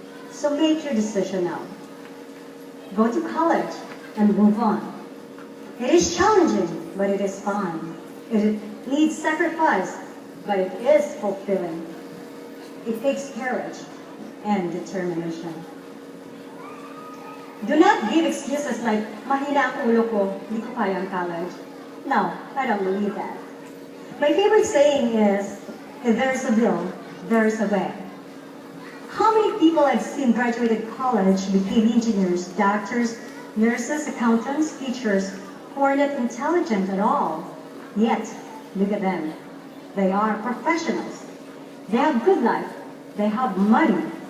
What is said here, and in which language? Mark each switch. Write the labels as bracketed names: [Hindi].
[English] So make your decision now. Go to college and move on. It is challenging, but it is fun. It needs sacrifice, but it is fulfilling. It takes courage and determination. Do not give excuses like, [Filipino] mahina ang ulo ko, di ko kaya ang college. [English] No, I don't believe that. My favorite saying is, if there's a will, there's a way. How many people I've seen graduated college, became engineers, doctors, nurses, accountants, teachers, who are not intelligent at all. Yet, look at them. They are professionals. They have good life. They have money.